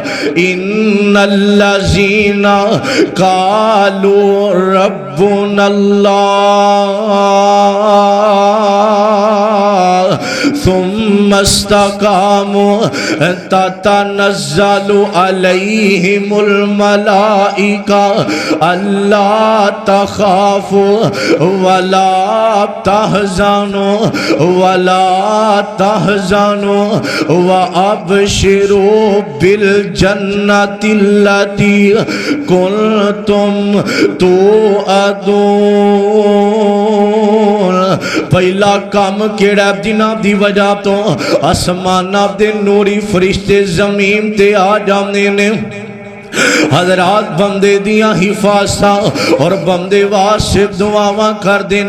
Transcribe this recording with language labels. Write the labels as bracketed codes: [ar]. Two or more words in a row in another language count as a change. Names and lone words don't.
[ar] إن الذين قالوا ربنا الله ثم استقاموا تتنزل عليهم الملائكة ألا تخافوا ولا تحزنوا ولا تحزنوا وأبشروا بالجنة التي كنتم توعدون. [pa] پہلا کم کیہڑا جنہاں دی وجہ توں آسماناں دے نوری فرشتے زمین تے آ جاندے نے. حضرات بندے دیاں حفاظتاں اور بندے واسطے دعاواں کردے نے.